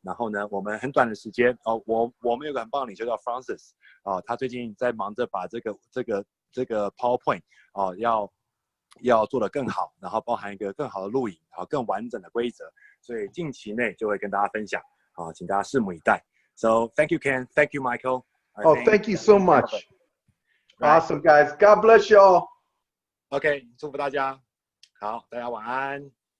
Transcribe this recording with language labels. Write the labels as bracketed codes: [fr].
[zh] 然后呢，我们很短的时间我们有个很棒的领袖叫 Francis 他最近在忙着把这个 PowerPoint 要做得更好，然后包含一个更好的录影，然后更完整的规则，所以近期内就会跟大家分享，请大家拭目以待。 [en] So thank you Ken, thank you Michael. Thank you so much. Awesome guys, God bless you all. [zh] OK， 祝福大家，好，大家晚安。